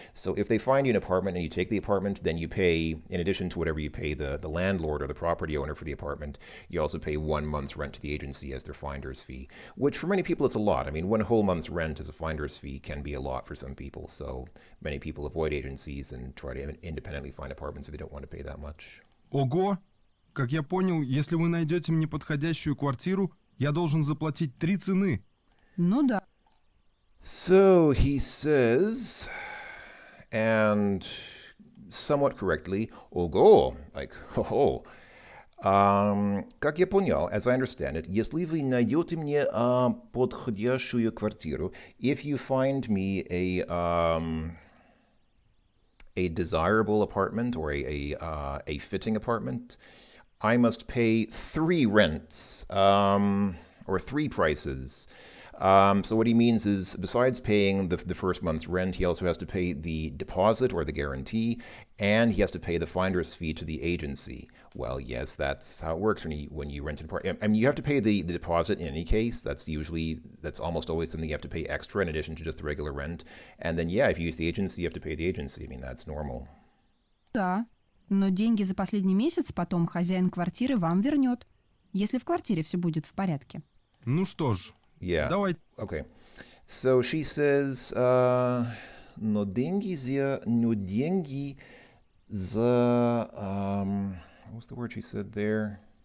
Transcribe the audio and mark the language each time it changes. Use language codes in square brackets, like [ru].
[en] So if they find you an apartment and you take the apartment, then you pay, in addition to whatever you pay the landlord or the property owner for the apartment, you also pay 1 month's rent to the agency as their finder's fee, which for many people is a lot. I mean, 1 whole month's rent as a finder's fee can be a lot for some people. So many people avoid agencies and try to independently find apartments if they don't want to pay that much. [ru] Ого! Как я понял, если вы найдете мне подходящую квартиру, я должен заплатить 3 цены. Ну да. [en] So he says, and somewhat correctly, ого, like, ho-ho. [ru] Как я понял, [en] as I understand it, [ru] если вы найдете мне подходящую квартиру, [en] if you find me a desirable apartment or a fitting apartment, I must pay 3 rents or 3 prices. So what he means is, besides paying the first month's rent, he also has to pay the deposit or the guarantee, and he has to pay the finder's fee to the agency. Well, yes, that's how it works when you rent an apartment. I mean, you have to pay the deposit in any case. That's almost always something you have to pay extra in addition to just the regular rent. And then, yeah, if you use the agency, you have to pay the agency. I mean, that's normal. [ru] Да, но деньги за последний месяц потом хозяин квартиры вам вернет, если в квартире все будет в порядке. Ну что ж, [en] Yeah. [ru] давай. [en] Okay. So she says, [ru] но деньги за [en] what was the word she said there?